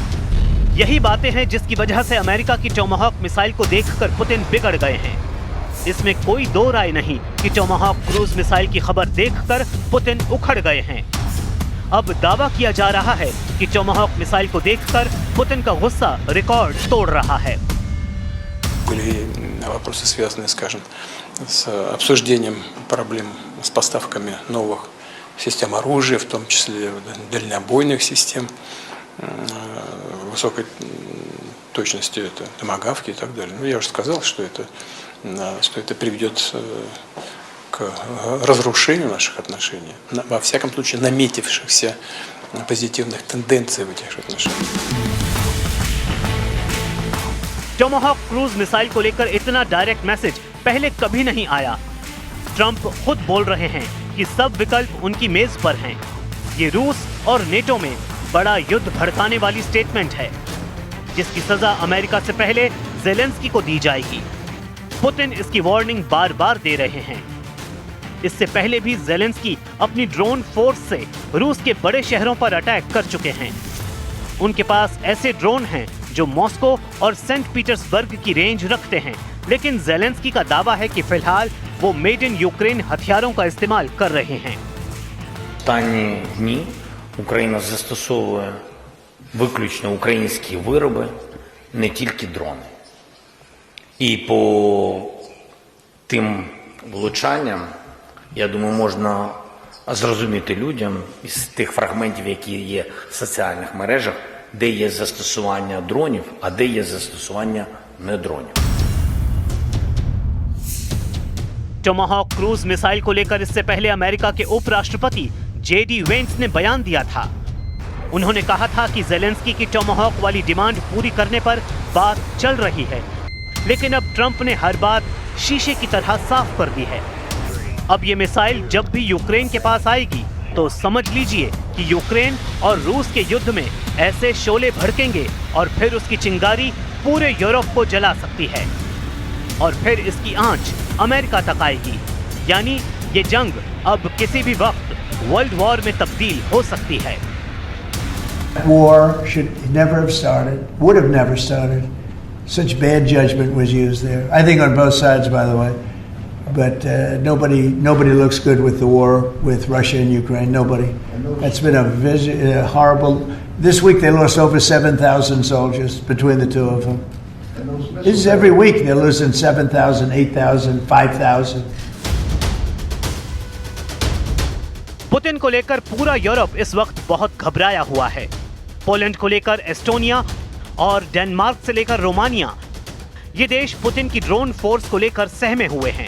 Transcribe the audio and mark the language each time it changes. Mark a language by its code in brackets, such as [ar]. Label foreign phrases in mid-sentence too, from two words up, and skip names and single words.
[hi] यही बातें हैं जिसकी वजह से अमेरिका की टोमाहॉक मिसाइल को देखकर पुतिन बिगड़ गए हैं। इसमें कोई दो राय नहीं कि [en] Tomahawk cruise missile [hi] की खबर देखकर पुतिन उखड़ गए हैं। अब दावा किया जा रहा है कि टोमाहॉक मिसाइल को देखकर पुतिन का गुस्सा रिकॉर्ड तोड़ रहा है। [ru] Были вопросы, связанные, скажем, с обсуждением проблем с поставками новых систем оружия, в том числе дальнобойных систем высокой точности, это томагавки и так далее. Ну, я уже сказал, что это приведет к разрушению наших отношений, во всяком случае наметившихся позитивных тенденций в этих отношениях. [en] Tomahawk cruise missile [hi] को लेकर इतना [en] direct message [hi] पहले कभी नहीं आया। ट्रंप खुद बोल रहे हैं कि सब विकल्प उनकी मेज पर हैं। ये रूस और नेटो में बड़ा युद्ध भड़काने वाली स्टेटमेंट है, जिसकी सजा अमेरिका से पहले ज़ेलेंस्की को दी जाएगी। पुतिन इसकी वार्निंग बार बार दे रहे हैं। इससे पहले भी ज़ेलेंस्की अपनी [en] drone force [hi] से रूस के बड़े शहरों पर अटैक कर चुके हैं। उनके पास ऐसे ड्रोन हैं जो मॉस्को और सेंट पीटर्सबर्ग की रेंज रखते हैं, लेकिन ज़ेलेंस्की का दावा है कि फिलहाल वो [en] made in Ukraine [hi] हथियारों का इस्तेमाल कर रहे हैं। [uk] Останні дні Україна застосовує виключно українські вироби, не тільки дрони. І по тим влучанням, я думаю, можна зрозуміти людям із тих фрагментів, які є в соціальних мережах, де є застосування дронів, а де є застосування не дронів. [en] Tomahawk cruise missile [hi] को लेकर इससे पहले अमेरिका के उपराष्ट्रपति जेडी वेंस ने बयान दिया था। उन्होंने कहा था कि ज़ेलेंस्की की टोमाहॉक वाली डिमांड पूरी करने पर बात चल रही है, लेकिन अब ट्रंप ने हर बात शीशे की तरह साफ कर दी है। अब ये मिसाइल जब भी यूक्रेन के पास आएगी तो समझ लीजिए कि यूक्रेन और रूस के युद्ध में ऐसे शोले भड़केंगे और फिर उसकी चिंगारी पूरे यूरोप को जला सकती है और फिर इसकी आंच अमेरिका तक आएगी। यानी ये जंग अब किसी भी वक्त [en] world war [hi] में तब्दील हो सकती है। [en] War should never have started, would have never started. Such bad judgment was used there. I think on both sides, by the way. But nobody looks good with the war with Russia and Ukraine. Nobody. It's been a horrible. This week they lost over 7,000 soldiers between the two of them. This is every week they're losing 7,000, 8,000, 5,000. [hi] पुतिन को लेकर पूरा यूरोप इस वक्त बहुत घबराया हुआ है। पोलैंड को लेकर एस्टोनिया और डेनमार्क से लेकर रोमानिया, ये देश पुतिन की [en] drone force [hi] को लेकर सहमे हुए हैं।